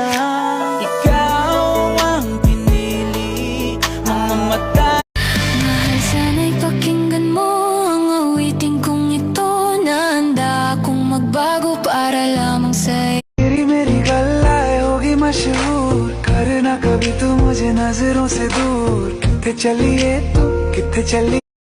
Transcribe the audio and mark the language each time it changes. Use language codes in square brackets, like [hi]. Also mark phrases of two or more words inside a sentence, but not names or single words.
[tl] Ikaw ang pinili, mga mata. Mahal, sana'y pakinggan mo ang awiting kong ito. Nahanda akong magbago para lamang sa'yo. [hi] मेरी गल्लाए होगी मशहूर, करना कभी तू मुझे नजरों से दूर. [pa] ਕਿੱਥੇ ਚੱਲੀਏ ਤੂੰ, ਕਿੱਥੇ ਚੱਲੀ.